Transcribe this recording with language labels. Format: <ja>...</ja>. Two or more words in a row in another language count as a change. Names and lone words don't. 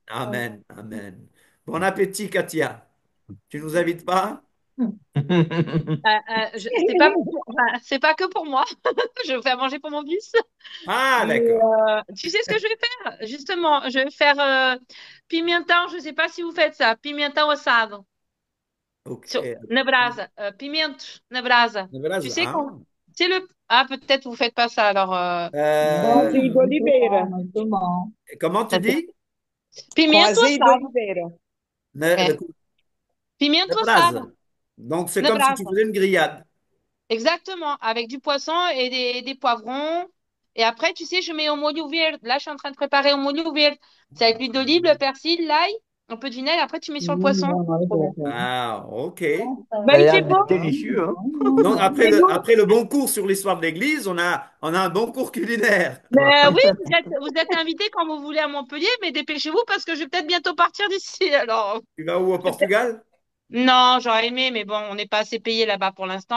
<fr>amen, amen. Bon appétit, Katia. Tu nous invites pas? C'est pas, enfin, c'est pas que pour moi. Je vais faire manger pour mon fils. Ah, Mais d'accord. tu sais ce que je vais faire? Justement, je vais faire pimentão. Je sais pas si vous faites ça.</fr> <pt>Pimentão assado. Ok. Na brasa. Pimentos na brasa.</pt> <fr>Tu sais Ah. quand... C'est le... Ah, peut-être vous faites pas ça. Alors,</fr> <pt>Com Euh,</pt> <fr>Non,</fr> <pt>azeite de muito bom, oliveira. muito bom.</pt> <fr>comment tu dis?</fr> <pt>Com pimento azeite de assado. oliveira.</pt> <fr>Le,</fr> <pt>É.</pt> <fr>le, le</fr> <pt>Pimento</pt> <fr>braise.</fr> <pt>assado.</pt> <fr>Donc, c'est</fr> <pt>Na</pt> <fr>comme si tu</fr> <pt>brasa.</pt> <fr>faisais une grillade. Exactement, avec du poisson et des poivrons. Et après, tu sais, je mets au</fr> <pt>molho verde.</pt> <fr>Là, je suis en train de préparer au</fr> <pt>molho verde.</pt> <fr>C'est avec l'huile d'olive, le persil, l'ail, un peu de vinaigre. Après, tu mets sur le poisson.</fr> <pt>Não, não é</pt> <fr>Trop bon.</fr> <pt>bom. Ah, ok. Nossa. Bah,</pt> <fr>Ça a il l'air fait beau. délicieux, hein? Donc, Il fait beau. après le bon cours sur l'histoire de l'Église, on a un bon cours culinaire. Mais oui, vous êtes invité quand vous voulez à Montpellier, mais dépêchez-vous parce que je vais peut-être bientôt partir d'ici. Alors, Tu vas où au je vais peut-être- Portugal? non, j'aurais aimé, mais bon, on n'est pas assez payé là-bas pour l'instant.</fr>